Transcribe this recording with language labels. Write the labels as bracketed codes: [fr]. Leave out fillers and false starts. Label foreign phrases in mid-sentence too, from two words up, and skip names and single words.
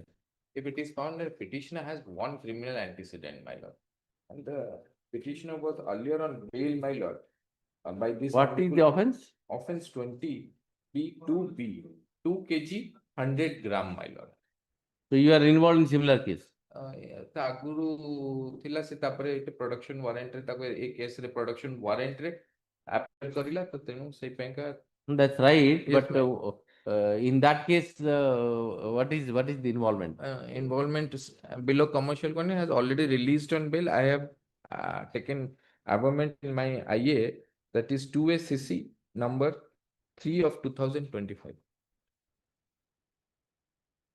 [en] If it is found that petitioner has one criminal antecedent, my lord. And the petitioner was earlier on bail, my lord. By this. What is the offense? Offense 20, B2B, 2 kg, 100 gram, my lord. So you are involved in similar case. [or] ତା ଆଗରୁ ଥିଲା ସେ ତାପରେ ଏଠି [en] production warrant [or] ରେ ତାକୁ ଏ କେସ ରେ [en] production warrant [or] ରେ ଆପ୍ଲାଏ କରିଲା ତ ତେଣୁ ସେଇ ପାଇଁକା [en] That's right. Yes, But in that case, what is the involvement? involvement below commercial quantity has already released on bail. I have taken armament in my IA, that is 2ACC number 3 of 2025.